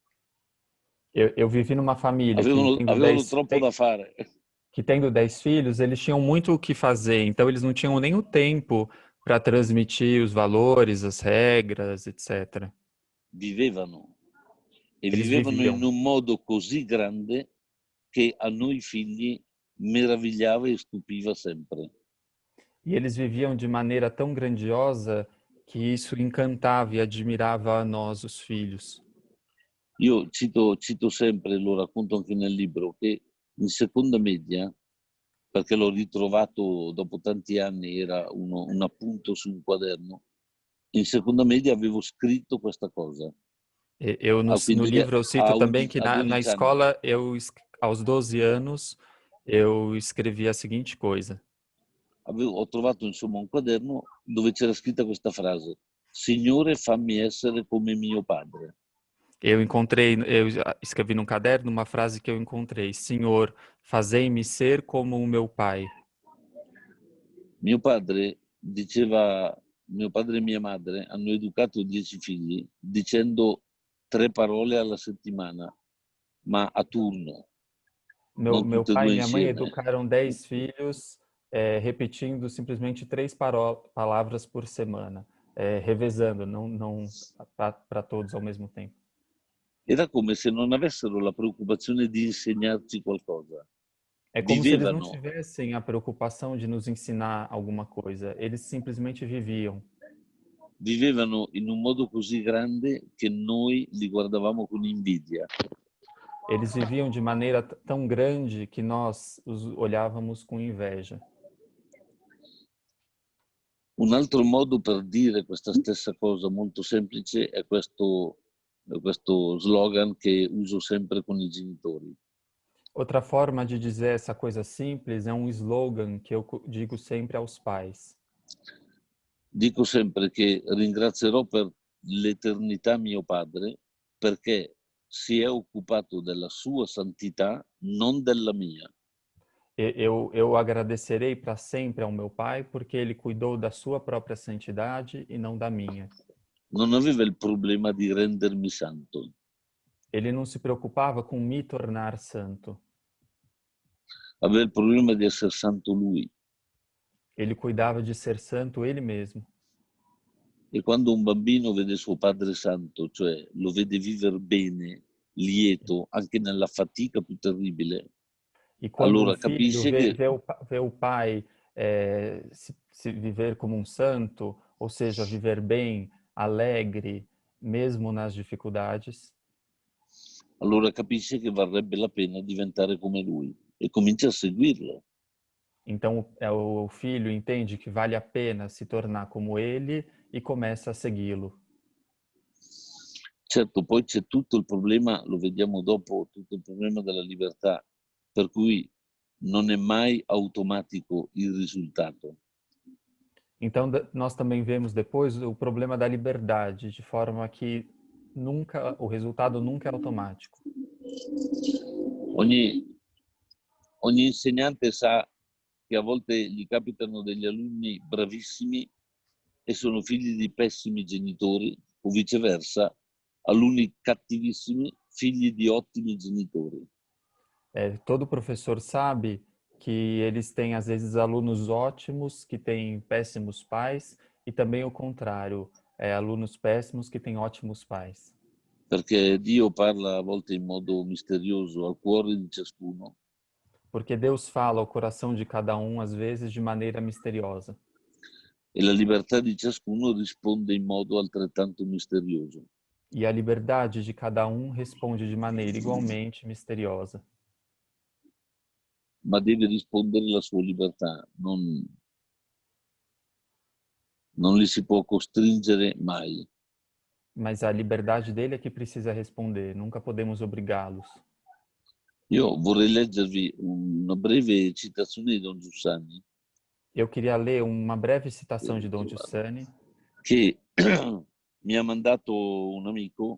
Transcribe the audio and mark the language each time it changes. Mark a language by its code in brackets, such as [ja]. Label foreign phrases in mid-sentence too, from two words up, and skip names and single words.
[pt] Eu vivi numa família [it] avevano troppo da fare. [pt] Que tendo 10 filhos, eles tinham muito o que fazer, então eles não tinham nem o tempo para transmitir os valores, as regras, etc. [it] Vivevano. E [pt] Eles [it] vivevano [pt] viviam. [it] in un modo così grande che a noi figli meravigliava e stupiva sempre. [pt] E eles viviam de maneira tão grandiosa que isso encantava e admirava a nós, os filhos. [it] Io cito sempre, lo racconto anche nel libro, che in seconda media, perché l'ho ritrovato dopo tanti anni, era un appunto su un quaderno, in seconda media avevo scritto questa cosa. [pt] Eu no livro eu cito também que na escola, aos 12 anos, eu escrevi a seguinte coisa. [it] Ho trovato insomma un quaderno dove c'era scritta questa frase: Signore, fammi essere come mio padre. [pt] Eu escrevi num caderno uma frase que eu encontrei: Senhor, Fazei-me ser como o meu pai. [it] Mio padre diceva, mio padre e mia madre hanno educato 10 figli dicendo 3 parole alla settimana, ma a turno, non [pt] Meu [it] tutte e [pt] pai e [it] due [pt] minha mãe [it] insieme. [pt] educaram 10 filhos, repetindo simplesmente 3 palavras por semana, revezando, não para todos ao mesmo tempo. [it] Era come se non avessero la preoccupazione di insegnarci qualcosa. [pt] É como se eles não [it] Vivevano, [pt] tivessem a preocupação de nos ensinar alguma coisa, eles simplesmente viviam. [it] vivevano in un modo così grande che noi li guardavamo con invidia. [pt] Eles viviam de maneira tão grande que nós os olhávamos com inveja. [it] Un altro modo per dire questa stessa cosa molto semplice è questo slogan che uso sempre con i genitori. [pt] Outra forma de dizer essa coisa simples é um slogan que eu digo sempre aos pais. [it] Dico sempre che ringrazierò per l'eternità mio padre perché si è occupato della sua santità, non della mia. [pt] Eu agradecerei para sempre ao meu pai porque ele cuidou da sua própria santidade e não da minha. [it] Non aveva il problema di rendermi santo, [pt] Ele não se preocupava com me tornar santo. [it] aveva il problema di essere santo lui. [pt] Ele cuidava de ser santo ele mesmo. [it] E quando un bambino vede suo padre santo, cioè lo vede vivere bene, lieto, anche nella fatica più terribile, [pt] E quando um [it] allora [pt] filho [it] capisce che [pt] vê o pai se viver como um santo, ou seja, viver bem, alegre, mesmo nas dificuldades, [it] allora capisce che varrebbe la pena diventare come lui e comincia a seguirlo. [pt] então o filho entende que vale a pena se tornar como ele e começa a segui-lo. [it] Certo, poi c'è tutto il problema, lo vediamo dopo, tutto il problema della libertà, per cui non è mai automatico il risultato. [pt] Então nós também vemos depois o problema da liberdade, de forma que o resultado nunca é automático. [it] Ogni insegnante sa che a volte gli capitano degli alunni bravissimi e sono figli di pessimi genitori, o viceversa, alunni cattivissimi, figli di ottimi genitori. [pt] Todo professor sabe que eles têm, às vezes, alunos ótimos que têm péssimos pais e também o contrário, alunos péssimos que têm ótimos pais. [it] Perché Dio parla a volte in modo misterioso al cuore di ciascuno. [pt] Porque Deus fala ao coração de cada um, às vezes, de maneira misteriosa. [it] E la libertà di ciascuno risponde in modo altrettanto misterioso. [pt] E a liberdade de cada um responde de maneira igualmente misteriosa. [it] Ma deve rispondere la sua libertà, non li si può costringere mai. [pt] Mas a liberdade dele é que precisa responder, nunca podemos obrigá-los. [it] Io vorrei leggervi una breve citazione di Don Giussani. [pt] Eu queria ler uma breve citação de Dom Giussani, [it] che mi ha mandato un amico